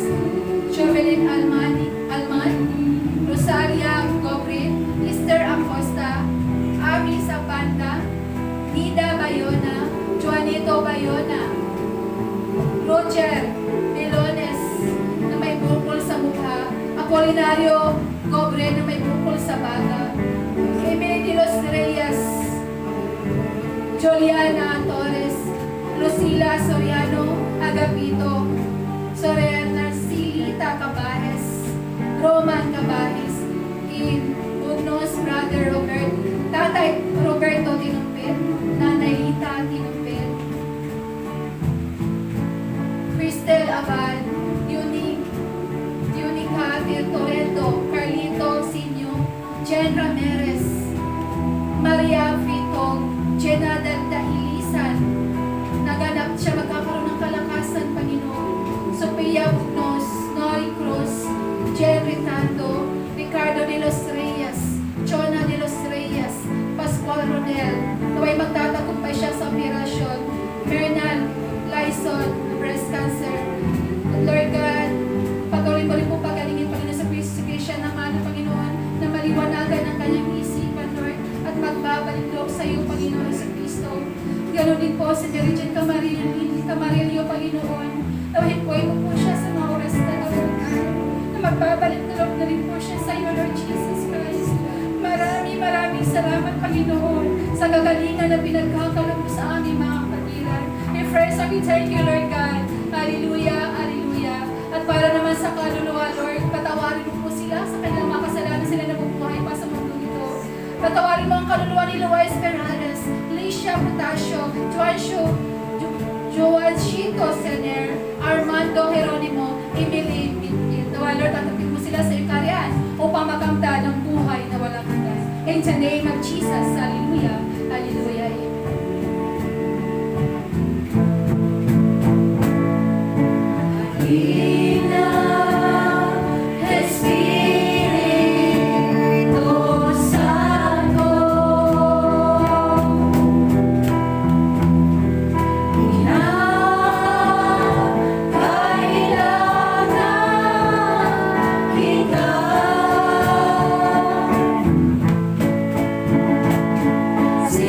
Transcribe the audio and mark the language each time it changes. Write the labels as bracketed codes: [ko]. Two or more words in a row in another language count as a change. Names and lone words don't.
[tl] Jovelyn Alman, Rosalia Gobri, Esther Acosta, Ami Zapanda, Nida Bayona, Juanito Bayona, Roger Melones na may bukol sa mukha, Apolinario Gobre na may bukol sa baga, Emily de los Reyes, Juliana Torres, Lucila Soriano, Agapito, Soriana Silita Cabajes, Roman Cabajes, in Bugnos Brother Robert, Tatay Roberto Tinumpit, Nanay Lita Tinumpit, Cristel Abad, Unica Torrento, Carlito Sinyo, Jen Ramirez, Maria Fitog, Jenna Dahilisan, naganap siya magkakaroon ng kalakasan, Panginoon. Sophia Bugnos, Nori Cruz, Jen Ritando, Ricardo de los Reyes, Chona de los Reyes, Pascual Rodel, naway magtatagumpay siya sa operasyon, Mernal Lyson, [en] breast cancer. [tl] At [en] Lord God, [tl] patuloy mo rin po pagalingin, Panginoon, sa crucifixion ng ano, Panginoon, na maliwanagan ang kanyang isipan, Lord, at magbabalik loob sa iyo, Panginoon, sa Kristo. Ganon din po si Mary Jane Camarillo, Panginoon, nawahin po mo po siya sa mga oras na [en] Lord God, [tl] na magbabalik loob na rin po siya sa iyo, Lord Jesus Christ. Maraming salamat, Panginoon, sa gagalingan na pinagkakaroon mo sa aming mga kapatiran. [en] And first, we thank you, Lord God. [tl] Hallelujah, hallelujah. At para naman sa kaluluwa, Lord, patawarin mo po sila sa kanilang mga kasalanan, sila na bubuhay pa sa mundo ito. Patawarin mo ang kaluluwa ni Luis Perales, Licia Potasio, Joanchito Sener, Armando Geronimo, Emily Bintin. Nawa, Lord, tanggapin mo sila sa ikarian upang makamtan ng buhay na walang hanggan. [en] In the name of Jesus, hallelujah, hallelujah, amen. [es] Espíritu Santo, [tl] kailangan kita.